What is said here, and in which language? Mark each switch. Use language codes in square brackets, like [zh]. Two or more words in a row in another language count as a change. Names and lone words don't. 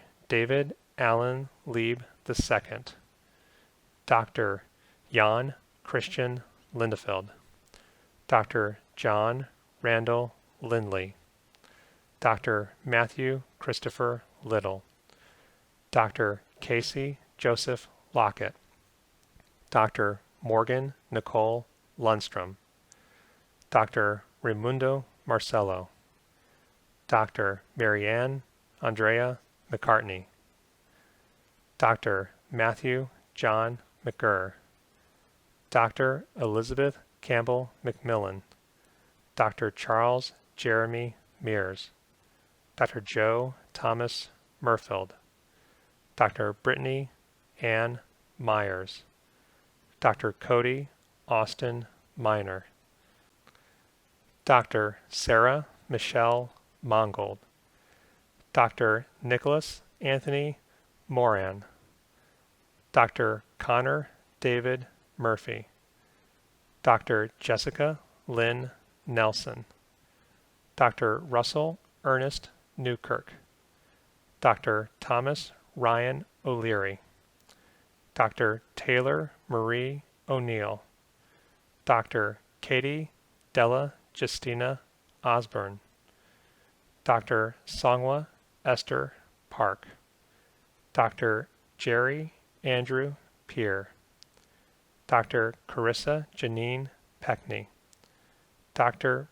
[en] David Allen Lieb II, Dr. Jan Christian Lindefeld, Dr. John Randall Lindley, Dr. Matthew Christopher Little, Dr. Casey Joseph Lockett, Dr. Morgan Nicole Lundstrom, Dr. Raimundo Marcello, Dr. Marianne Andrea McCartney, Dr. Matthew John McGurr, Dr. Elizabeth Campbell McMillan, Dr. Charles Jeremy Mears, Dr. Joe Thomas Murfield, Dr. Brittany Ann Myers, Dr. Cody Austin Miner, Dr. Sarah Michelle Mongold, Dr. Nicholas Anthony Moran, Dr. Connor David Murphy, Dr. Jessica Lynn Nelson, Dr. Russell Ernest Newkirk, Dr. Thomas Ryan O'Leary, Dr. Taylor Marie O'Neill, Dr. Katie Della Justina Osborne, Dr. Songwa Esther Park, Dr. Jerry Andrew Peer, Dr. Carissa Janine Peckney, Dr.